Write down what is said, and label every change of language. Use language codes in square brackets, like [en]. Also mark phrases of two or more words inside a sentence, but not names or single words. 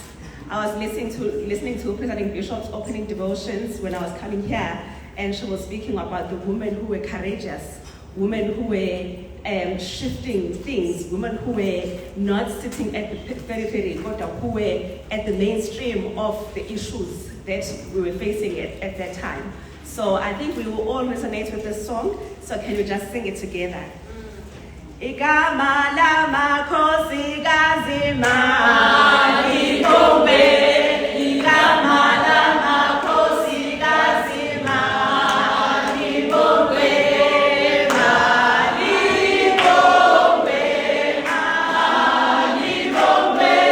[en] I was listening to President Bishop's opening devotions when I was coming here, and she was speaking about the women who were courageous, women who were shifting things, women who were not sitting at the periphery, but who were at the mainstream of the issues that we were facing at that time. So I think we will all resonate with this song. So can we just sing it together? [zu] Igama lamakhosikazi malibongwe, igama lamakhosikazi malibongwe, malibongwe, malibongwe,